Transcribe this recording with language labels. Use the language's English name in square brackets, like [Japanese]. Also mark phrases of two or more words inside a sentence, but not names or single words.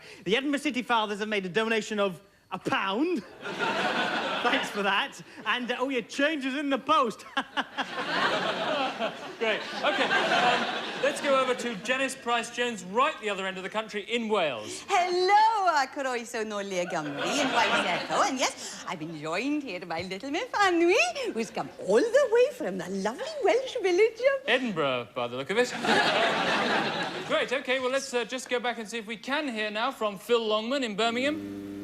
[English] The Edinburgh City Fathers have made a donation of £1. Thanks for that. And, oh, your change is in the post. Great. OK, let's go over to Janice Price-Jones, right the other end of the country, in Wales. Hello, [Welsh] croeso nôl i'r Gymru yn Waith Echo, [English] and yes, I've been joined here by little Miss Fanwy, who's come all the way from the lovely Welsh village of... Edinburgh, by the look of it. Great, OK, well, let's just go back and see if we can hear now from Phil Longman in Birmingham.